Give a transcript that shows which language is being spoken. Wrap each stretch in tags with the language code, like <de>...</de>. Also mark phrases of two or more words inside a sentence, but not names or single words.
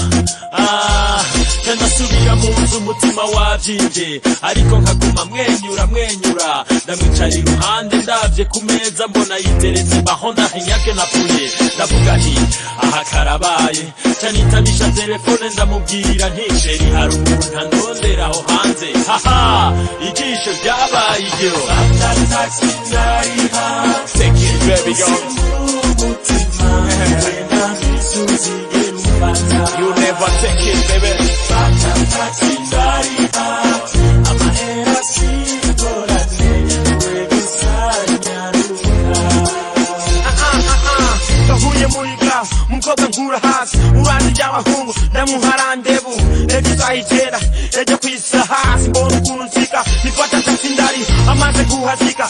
<rn>Ndasubira mu nzu umutima wavyinje, ariko nkaguma mwenyura, ndamwicara iruhande ndavye ku meza mbona yiteretse bahonda hinyake napfuye. Ndavuga nti aha karabaye, ca nitabisha telefone ndamubwira nti sheri hari umuntu andondera aho hanze. Haha ijisho ryabaye iryo. Fata taxi ndariha,</rn> <en>Take it baby go. You never take it baby.</en> <rn>Fata taxi ndariha, amahera singorane, we gusanyaruka. Ndahuye muri class, umukobwa nkura hasi, uranzi ry'abahungu ndamuharandebu, ejo uzahigera ejo kwisa hasi, mbona ukuntu nsika nifata taxi ndari amaze kuhazika.</rn>